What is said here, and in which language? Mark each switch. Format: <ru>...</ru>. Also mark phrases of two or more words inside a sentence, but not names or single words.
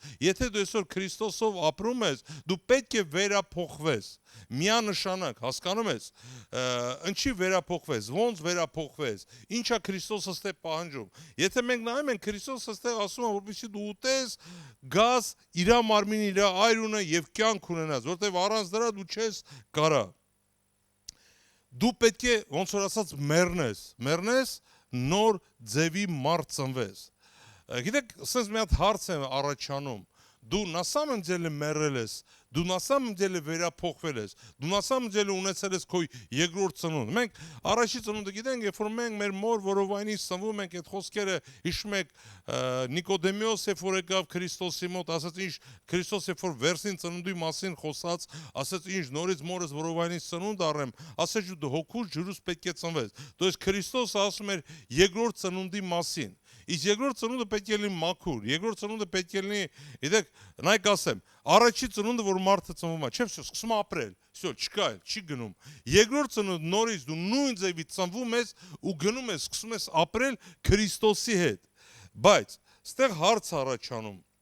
<hy>եթե դու այսօր Քրիստոսով ապրում ես, դու պետք է վերափոխվես։ Միանշանակ, հասկանում ես, ինչի վերափոխվես, ոնց վերափոխվես, ինչա Քրիստոսը ստե պահանջում։ Եթե մենք նայում ենք, Քրիստոսը ստե ասում է, որպեսզի դու ուտես, գաս, իր մարմինը, իր այրունը եւ կյանք ունենաս, որտեւ առանց դրա դու չես կարա։ Դու պետք է, ոնց որ ասած, մեռնես, նոր ձևի մարդ ծնվես։ Գիտեք, ասես մի հատ հարց եմ առաջանում, դու</hy> <ru>на самом деле</ru> <hy>մեռել ես, դու</hy> <ru>на самом деле</ru> <hy>վերափոխվել ես, դու</hy> <ru>на самом деле</ru> <hy>ունեցել ես քո երկրորդ ծնունդ։ Մենք առաջի ծնունդը գիտենք, երբ որ մենք մեր մոր որովայնից ծնվում ենք, այդ խոսքերը հիշում եք Նիկոդեմոս, երբ որ եկավ Քրիստոսի մոտ, ասաց ինչ Քրիստոս երբ որ վերսին ծնունդի մասին խոսած, ասաց ինչ նորից մորս որովայնից ծնունդ առեմ, ասաց դու հոգուց ջրուց պետք է ծնվես։ Դոս Քրիստոսը ասում էր երկրորդ ծնունդի մասին։ Իսկ երկրորդ ծնունդը պետք է լինի մաքուր, երկրորդ ծնունդը պետք է լինի, գիտեք, նայեք ասեմ, առաջի ծնունդը որ մարդը ծնվում է, չէ՞, սկսում է ապրել, всё, չկա, չի գնում։ Երկրորդ ծնունդ նորից դու նույն ձևի ծնվում ես ու գնում ես, սկսում ես ապրել Քրիստոսի հետ։ Բայց ստեղ հարց առաջանում։</hy>